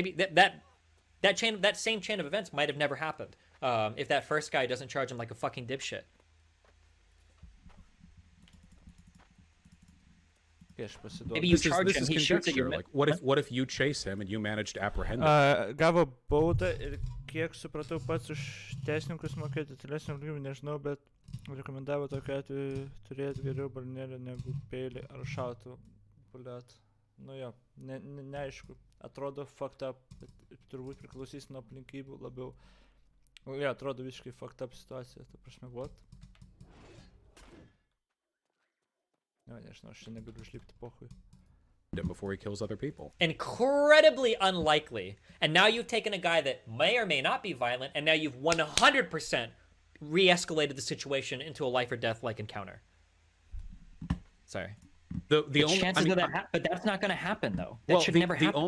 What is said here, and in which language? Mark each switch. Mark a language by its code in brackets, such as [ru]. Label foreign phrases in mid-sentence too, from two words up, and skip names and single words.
[en] Maybe that That same chain of events might have never happened if that first guy doesn't charge him like a fucking dipshit. Maybe you charge this him, is he shoots at you. conjecture. Like, what if you chase him and you manage to apprehend him? [lt] Gavo baudą ir kiek supratau pats už teisininkus mokėti tylesnio lygio, nežinau, bet rekomendavo tokiu atveju turėti geriau balnelę negu peilį ar šautuvą. Blet. Nu jo, neaišku. Atrodo [en] fucked up, [lt] bet turbūt priklausys nuo aplinkybių labiau. Jo, atrodo visiškai [en] fucked up [lt] situacija, ta prasme, [en] what? No, [lt] nežinau, aš čia negaliu užlipti pohui. [en] Before he kills other people. Incredibly unlikely. And now you've taken a guy that may or may not be violent, and now you've 100% re-escalated the situation into a life or death like encounter. Sorry. The only chances of that, but that's not going to happen though. That should never happen.